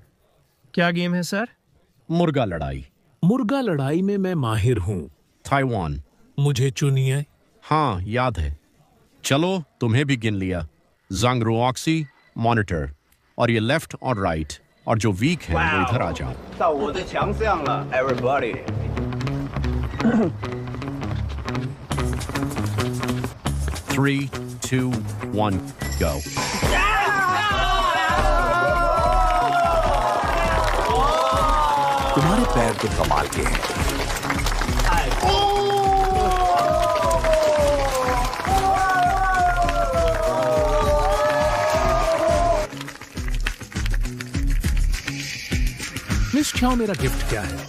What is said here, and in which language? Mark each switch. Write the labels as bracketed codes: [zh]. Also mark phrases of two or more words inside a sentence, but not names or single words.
[hi] क्या गेम है सर? मुर्गा लड़ाई। मुर्गा लड़ाई में मैं माहिर हूँ। ताइवान। मुझे चुनिए। हाँ, याद है। चलो, तुम्हें भी गिन लिया। जंग रुऑक्सी, मॉनिटर, और ये लेफ्ट और राइट, और जो वीक है वो इधर आ जाओ। [zh] 到我的强项了 everybody [en] Three, 2, 1, go. [hi] तुम्हारे पैर तो कमाल के हैं। मिस चाओ, मेरा गिफ्ट क्या है?